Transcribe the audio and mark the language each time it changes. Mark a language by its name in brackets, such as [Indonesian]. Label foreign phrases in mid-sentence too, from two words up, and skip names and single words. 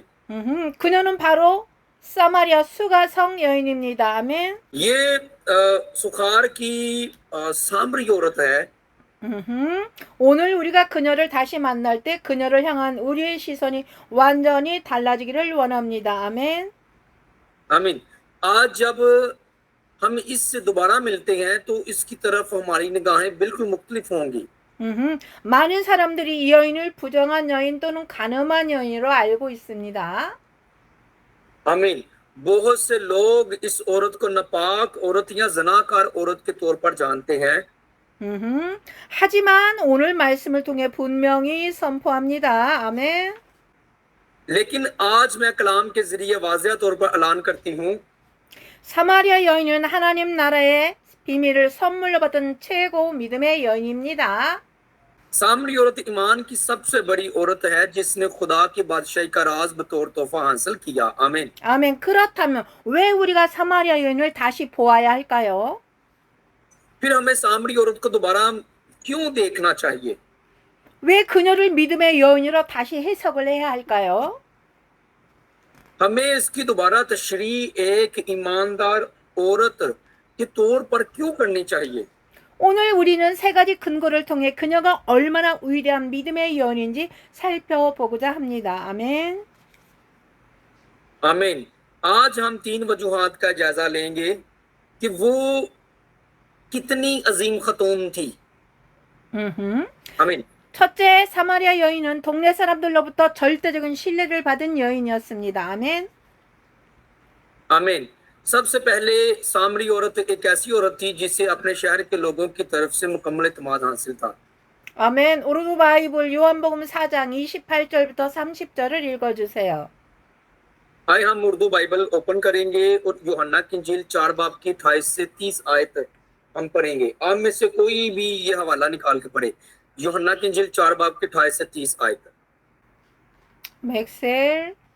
[Korean] 그녀는 바로 사마리아 수가성 여인입니다. 아멘. [Urdu] یہ سوخار کی سامری عورت ہے. [Korean] 오늘 우리가 그녀를 다시 만날 때 그녀를 향한 우리의 시선이 완전히 달라지기를 원합니다. 아멘. [Urdu] आमीन। آج جب ہم اس سے دوبارہ ملتے ہیں تو اس کی طرف ہماری نگاہیں بالکل مختلف ہوں گی. [Korean] 많은 사람들이 이 여인을 부정한 여인 또는 간음한 여인으로 알고 있습니다. [Urdu] आमीन। بہت سے لوگ اس عورت کو ناپاک عورت یا زناکار عورت کے طور پر جانتے ہیں. [Korean] 하지만 오늘 말씀을 통해 분명히 선포합니다. 아멘. [Urdu] لیکن آج میں کلام کے ذریعے واضح طور پر اعلان کرتی ہوں, [Korean] 사마리아 여인은 하나님 나라의 비밀을 선물로 받은 최고 믿음의 여인입니다. [Urdu] سامری عورت ایمان کی سب سے بڑی عورت ہے جس نے خدا کی بادشاہی کا راز بطور تحفہ حاصل کیا. आमीन। [Korean] 아멘. 그렇다면 왜 우리가 사마리아 여인을 다시 보아야 할까요? [Urdu] پھر ہمیں سامری عورت کو دوبارہ کیوں دیکھنا چاہیے? [Korean] 왜 그녀를 믿음의 여인으로 다시 해석을 해야 할까요? [Urdu] ہمیں اس کی دوبارہ تشری ایک ایماندار عورت کے طور پر کیوں کرنی چاہیے? [Korean] 오늘 우리는 세 가지 근거를 통해 그녀가 얼마나 위대한 믿음의 여인인지 살펴보고자 합니다. 아멘. [Urdu] आमीन। آج ہم 3 وجوہات کا جائزہ لیں گے کہ وہ کتنی عظیم ختون تھی. आमीन। [Korean] 첫째, 사마리아 여인은 동네 사람들로부터 절대적인 신뢰를 받은 여인이었습니다. 아멘. [Urdu] आमीन। سب سے پہلے سامری عورت ایک ایسی عورت تھی جسے اپنے شہر کے لوگوں کی طرف سے مکمل اطمینان حاصل تھا. [Korean] 아멘. 오르두 바이블 요한복음 4장 28절부터 30절을 읽어주세요. [Urdu] آئیے ہم اردو بائبل اوپن کریں گے اور یوحنا کی انجیل 4 باب کی 28 سے 30 آیت ہم پڑھیں گے. آپ میں سے کوئی بھی یہ حوالہ نکال کے پڑھے۔ یوحنا کی انجیل 4 باب کی 28 سے 30 آیت. [Korean] 맥셀.